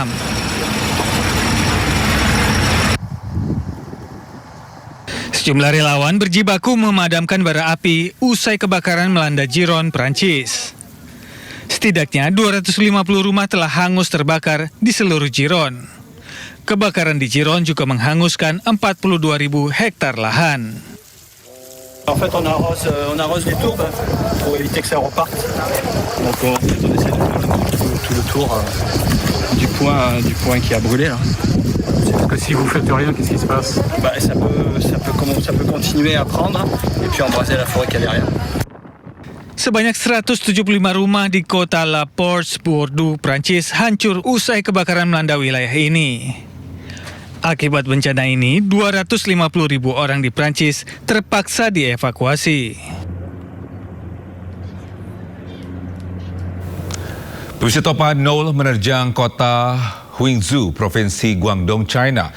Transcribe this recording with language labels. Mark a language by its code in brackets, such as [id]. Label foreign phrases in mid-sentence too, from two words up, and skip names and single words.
[id] Sejumlah relawan berjibaku memadamkan bara api usai kebakaran melanda Giron, Prancis. Setidaknya 250 rumah telah hangus terbakar di seluruh Giron. Kebakaran di Giron juga menghanguskan 42.000 hektar lahan. [fr] En fait, on arrose les tours pour éviter que ça reparte. Donc, on essaie de faire tout le tour du point qui a brûlé là. Parce que si vous faites rien, qu'est-ce qui se passe? Ça peut continuer à prendre et puis embraser la forêt qui est derrière. [id] Sebanyak 175 rumah di kota La Porte, Bordeaux, Prancis hancur usai kebakaran melanda wilayah ini. Akibat bencana ini, 250.000 orang di Prancis terpaksa dievakuasi. Pemirsa, topan nol menerjang kota Huizhou, Provinsi Guangdong, China.